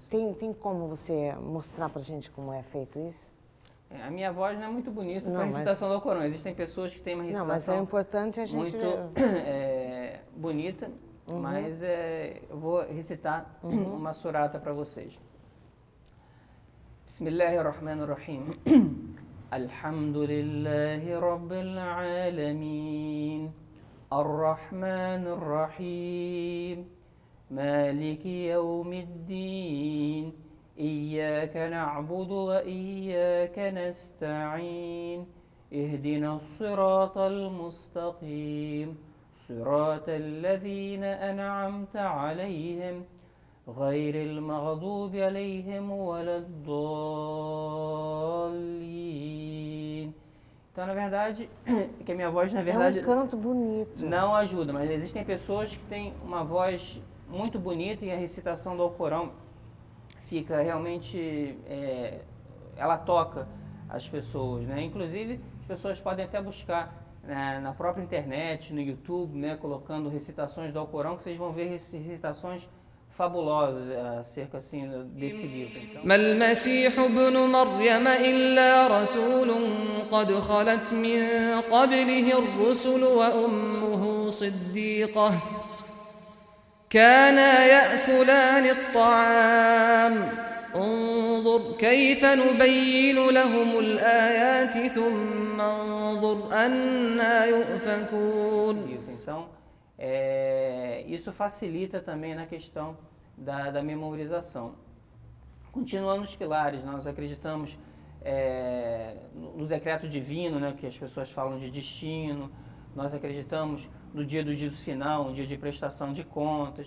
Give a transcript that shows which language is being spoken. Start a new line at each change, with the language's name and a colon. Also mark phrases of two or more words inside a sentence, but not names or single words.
Portuguese: Tem como você mostrar pra gente como é feito isso? A minha voz não é muito bonita para a recitação do Alcorão. Existem pessoas que têm uma recitação mas é importante a gente... muito bonita, mas eu vou recitar uma surata para vocês.
Arabic: بسم الله الرحمن الرحيم. الحمد لله رب العالمين. الرحمن الرحيم. مالك يوم الدين. إياك نعبد وإياك نستعين اهدنا الصراط المستقيم صراط الذين أنعمت عليهم غير المغضوب عليهم ولا الضالين.
Portuguese: Então, na verdade, que a minha voz, na verdade, é um canto bonito. Não ajuda, mas existem pessoas que têm uma voz muito bonita e a recitação do Alcorão fica realmente, ela toca as pessoas, né? Inclusive, as pessoas podem até buscar na própria internet, no YouTube, né, colocando recitações do Alcorão, que vocês vão ver recitações fabulosas acerca assim desse livro. Então,
Arabic: ما المسيح ابن مريم إلا رسول قد خلت من قبله الرسل وأمه صديقة كانا يأكلان الطعام انظر كيف نبين لهم الآيات ثم انظر أنا يؤفكون.
Portuguese: Então, isso facilita também na questão da memorização. Continuando os pilares, nós acreditamos no decreto divino, né, que as pessoas falam de destino. Nós acreditamos no dia do juízo final, um dia de prestação de contas.